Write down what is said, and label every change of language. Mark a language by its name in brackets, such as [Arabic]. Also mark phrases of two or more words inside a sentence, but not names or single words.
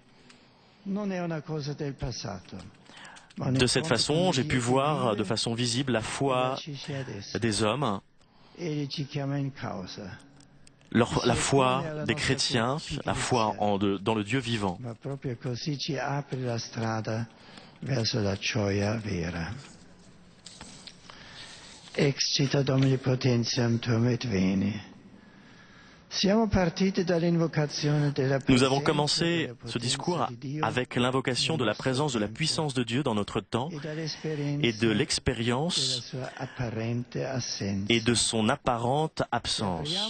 [French] De cette façon, j'ai pu voir de façon visible la foi des hommes, la foi des chrétiens, la foi dans le Dieu vivant. [Latin] Excita Domini potentiam tuum et veni. [French] Nous avons commencé ce discours avec l'invocation de la présence de la puissance de Dieu dans notre temps et de l'expérience et de son apparente absence.